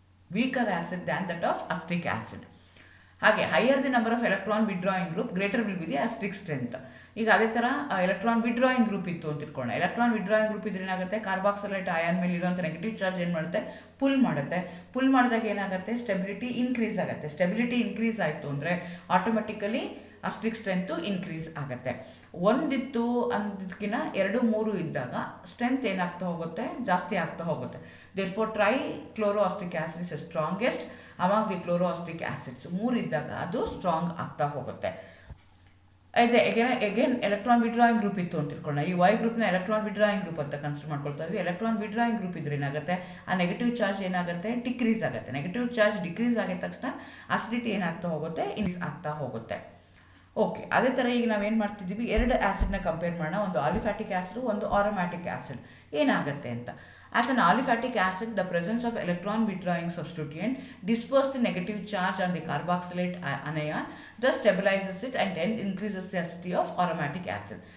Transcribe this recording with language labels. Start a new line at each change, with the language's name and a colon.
English: weaker acid than that of acetic acid. ಹಾಗೆ higher the number of electron withdrawing group greater will be the acetic strength.
Kannada: ಈಗ ಅದೇ ಥರ electron withdrawing group ಇತ್ತು ಅಂತ ಇಟ್ಕೊಳ್ಳೋಣ. Electron withdrawing group ಇದ್ರೆ ಏನಾಗುತ್ತೆ, ಕಾರ್ಬಾಕ್ಸಿಲೇಟ್ ಅಯಾನ್ ಮೇಲೆ ಇರುವಂಥ ನೆಗೆಟಿವ್ ಚಾರ್ಜ್ ಏನು ಮಾಡುತ್ತೆ, ಪುಲ್ ಮಾಡುತ್ತೆ. ಪುಲ್ ಮಾಡಿದಾಗ ಏನಾಗುತ್ತೆ, ಸ್ಟೆಬಿಲಿಟಿ ಇನ್ಕ್ರೀಸ್ ಆಗುತ್ತೆ. ಸ್ಟೆಬಿಲಿಟಿ ಇನ್ಕ್ರೀಸ್ ಆಯಿತು ಅಂದರೆ ಆಟೋಮೆಟಿಕಲಿ ಅಸಿಟಿಕ್ ಸ್ಟ್ರೆಂತು ಇನ್ಕ್ರೀಸ್ ಆಗುತ್ತೆ. ಒಂದಿತ್ತು ಅಂದಕ್ಕಿಂತ 2-3 ಇದ್ದಾಗ ಸ್ಟ್ರೆಂತ್ ಏನಾಗ್ತಾ ಹೋಗುತ್ತೆ, ಜಾಸ್ತಿ ಆಗ್ತಾ ಹೋಗುತ್ತೆ.
English: Therefore trichloroacetic acid is strongest among the chloroacetic acids.
Kannada: 3 ಇದ್ದಾಗ ಅದು ಸ್ಟ್ರಾಂಗ್ ಆಗ್ತಾ ಹೋಗುತ್ತೆ. ಅದೇ ಎಗೇನ್ ಎಲೆಕ್ಟ್ರಾನ್ ವಿಡ್ರಾಯಿಂಗ್ ಗ್ರೂಪ್ ಇತ್ತು ಅಂತ ತಿಳ್ಕೊಳ್ಳೋಣ. ಈ ವೈ ಗ್ರೂಪ್ನ ಎಲೆಕ್ಟ್ರಾನ್ ವಿಡ್ರಾಯಿಂಗ್ ಗ್ರೂಪ್ ಅಂತ ಕನ್ಸಿಡರ್ ಮಾಡ್ಕೊಳ್ತಾ ಇದ್ವಿ. ಎಲೆಕ್ಟ್ರಾನ್ ವಿಡ್ರಾಯಿಂಗ್ ಗ್ರೂಪ್ ಇದ್ರೆ ಏನಾಗುತ್ತೆ, ಆ ನೆಗೆಟಿವ್ ಚಾರ್ಜ್ ಏನಾಗುತ್ತೆ, ಡಿಕ್ರೀಸ್ ಆಗುತ್ತೆ. ನೆಗೆಟಿವ್ ಚಾರ್ಜ್ ಡಿಕ್ರೀಸ್ ಆಗಿದ ತಕ್ಷಣ ಅಸಿಡಿಟಿ ಏನಾಗ್ತಾ ಹೋಗುತ್ತೆ, ಇನ್ಕ್ರೀಸ್ ಆಗ್ತಾ ಹೋಗುತ್ತೆ. ಓಕೆ, ಅದೇ ಥರ ಈಗ ನಾವೇನು ಮಾಡ್ತಿದ್ದೀವಿ, 2 ಆ್ಯಸಿಡ್ನ ಕಂಪೇರ್ ಮಾಡೋಣ. ಒಂದು ಆಲಿಫ್ಯಾಟಿಕ್ ಆ್ಯಸಿಡ್, ಒಂದು ಆರೋಮ್ಯಾಟಿಕ್ ಆ್ಯಸಿಡ್. ಏನಾಗುತ್ತೆ ಅಂತ,
English: as an aliphatic acid, the presence of electron withdrawing substituent disperses the negative charge on the carboxylate anion, thus stabilizes it and then increases the acidity of aromatic acid.